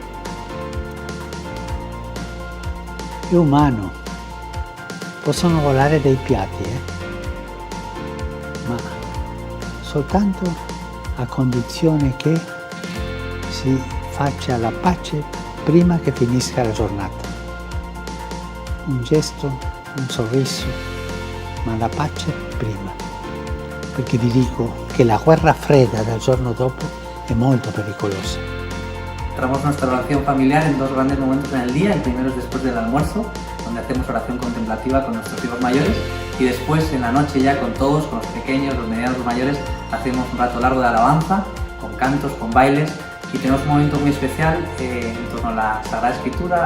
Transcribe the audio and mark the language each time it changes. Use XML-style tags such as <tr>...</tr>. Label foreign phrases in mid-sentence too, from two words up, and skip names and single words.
<it>È umano, possono volare dei piatti, ma soltanto a condizione che si faccia la pace prima che finisca la giornata. Un gesto, un sorriso, ma la pace prima. Perché vi dico che la guerra fredda del giorno dopo è molto pericolosa.</it> <es>Entramos nuestra oración familiar en dos grandes momentos en el día. El primero es después del almuerzo, donde hacemos oración contemplativa con nuestros hijos mayores, y después en la noche ya con todos, con los pequeños, los medianos, los mayores, hacemos un rato largo de alabanza, con cantos, con bailes, y tenemos un momento muy especial en torno a la Sagrada Escritura.</es>